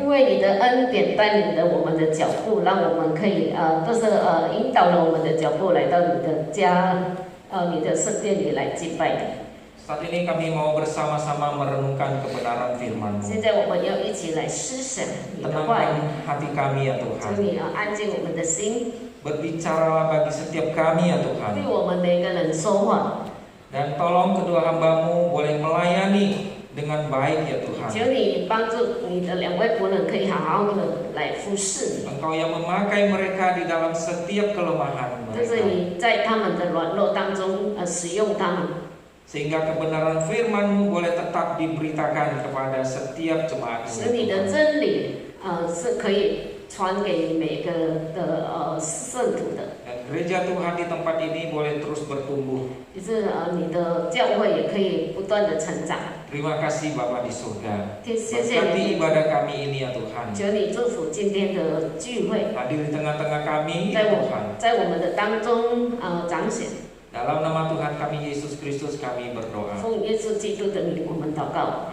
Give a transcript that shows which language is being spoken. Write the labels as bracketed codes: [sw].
[zh] 因为你的恩典带领了我们的脚步，让我们可以引导了我们的脚步来到你的家，你的圣殿里来敬拜你。 [id] Saat ini kami mau bersama-sama merenungkan kebenaran firman-Mu. [zh] 现在我们要一起来思想你的话语， [id] Tenangkan hati kami ya [zh] 求 [id] Tuhan. [zh] 你安静我们的心， [id] Berbicaralah bagi setiap kami ya Tuhan. [zh] 对我们每个人说话。 [id] Dan tolong kedua hamba-Mu boleh melayani dengan baik ya Tuhan. [zh] 求你帮助你的两位仆人可以好好的来服侍你。 [id] Engkau yang memakai mereka di dalam setiap kelemahan [zh] 就是 [id] mereka. [zh] 你在他们的软弱当中使用他们， [id] Sehingga kebenaran firman-Mu boleh tetap diberitakan kepada setiap jemaat [zh] 使你的真理是可以传给每个的圣徒的。 [id] Dan gereja Tuhan di tempat ini boleh terus bertumbuh. [zh] 就是你的教会也可以不断的成长。 [id] Terima kasih Bapa di surga. [zh] 谢谢 [id] Berkati [zh] 你， [id] ibadah kami ini ya Tuhan. [zh] 求你祝福今天的聚会， [id] Hadir di tengah-tengah kami ya Tuhan. [zh] 在我们的当中彰显。 [id] Dalam nama Tuhan kami Yesus Kristus kami berdoa. [zh] 奉耶稣基督的名，我们祷告。